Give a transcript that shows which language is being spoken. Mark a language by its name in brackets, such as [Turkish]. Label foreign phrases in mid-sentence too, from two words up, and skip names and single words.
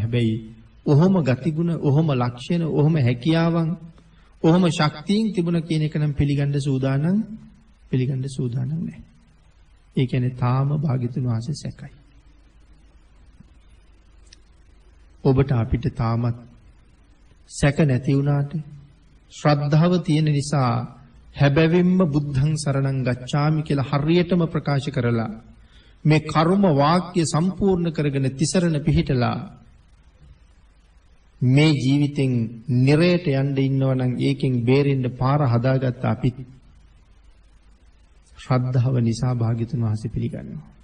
[Sinhala] හැබැයි ඔහොම ගතිගුණ, ඔහොම ලක්ෂණ, ඔහොම හැකියාවන්, ඔහොම ශක්තියින් තිබුණ කියන එක නම් පිළිගන්න සූදානම් නැහැ. ඒ කියන්නේ තාම භාග්‍යතුන් වහන්සේ සැකයි. ඔබට අපිට තාමත් සැක නැති වුණාට ශ්‍රද්ධාව තියෙන නිසා හැබැවින්ම [Pali] බුද්ධං සරණං ගච්ඡාමි [Sinhala] කියලා හරියටම ප්‍රකාශ කරලා මේ කර්ම වාක්‍ය සම්පූර්ණ කරගෙන තිසරණ පිහිටලා මේ ජීවිතෙන් නිරයට යන්න ඉන්නව නම් ඒකෙන් බේරෙන්න පාර හදාගත්ත අපි ශ්‍රද්ධාව නිසා භාග්‍යතුන් වහන්සේ පිළිගන්නවා.